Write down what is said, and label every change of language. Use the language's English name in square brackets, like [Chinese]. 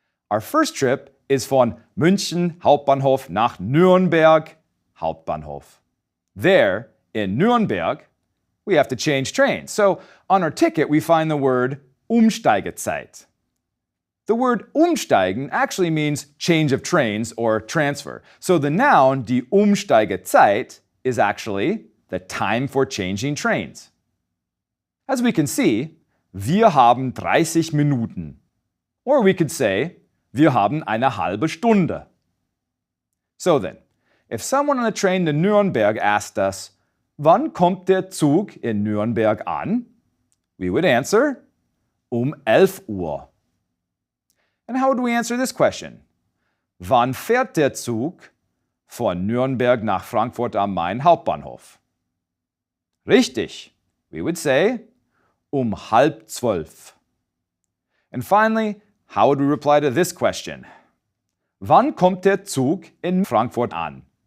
[English] Our first trip is [German] von München Hauptbahnhof nach Nürnberg Hauptbahnhof. [English] There, in Nürnberg, we have to change trains. So on our ticket, we find the word Umsteigezeit. The word umsteigen actually means change of trains or transfer. So the noun, die Umsteigezeit, is actually the time for changing trains. As we can see, [German] wir haben 30 Minuten. [English] Or we could say, [German] wir haben eine halbe Stunde. [English] So then, if someone on the train to Nürnberg asked us, [German] wann kommt der Zug in Nürnberg an? [English] We would answer, 11 Uhr. And how would we answer this question? [German] Wann fährt der Zug von Nürnberg nach Frankfurt am Main Hauptbahnhof? Richtig. [English] We would say, 11:30. And finally, how would we reply to this question? [German] Wann kommt der Zug in Frankfurt an?